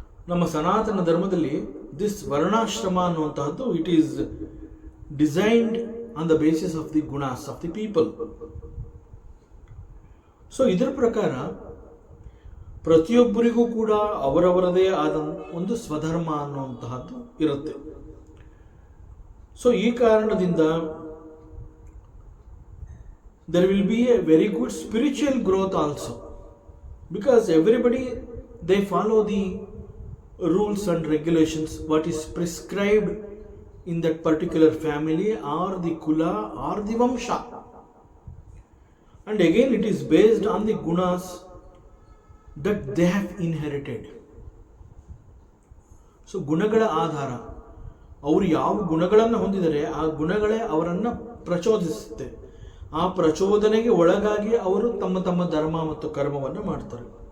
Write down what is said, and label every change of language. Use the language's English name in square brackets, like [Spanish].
[Kannada] ನಮ್ಮ ಸನಾತನ ಧರ್ಮದಲ್ಲಿ [English] This ವರ್ಣಾಶ್ರಮ ಅನ್ನುವಂತಹದ್ದು it is designed on the basis of the gunas of the people. [Kannada] So ಇದರ ಪ್ರಕಾರ ಪ್ರತಿಯೊಬ್ಬರಿಗೂ ಕೂಡ ಅವರವರದೇ ಆದ ಒಂದು ಸ್ವಧರ್ಮ ಅನ್ನುವಂತಹದ್ದು ಇರುತ್ತೆ. [English] so [Kannada] ಈ ಕಾರಣದಿಂದ [English] there will be a very good spiritual growth also, because everybody they follow the rules and regulations what is prescribed in that particular family or the kula or the vamsha, and again it is based on the gunas that they have inherited. [Kannada] So ಗುಣಗಳ ಆಧಾರ, ಅವರು ಯಾವ ಗುಣಗಳನ್ನು ಹೊಂದಿದರೆ ಆ ಗುಣಗಳೇ ಅವರನ್ನು ಪ್ರಚೋದಿಸುತ್ತೆ. ಆ ಪ್ರಚೋದನೆಗೆ ಒಳಗಾಗಿ ಅವರು ತಮ್ಮ ತಮ್ಮ ಧರ್ಮ ಮತ್ತು ಕರ್ಮವನ್ನು ಮಾಡ್ತಾರೆ.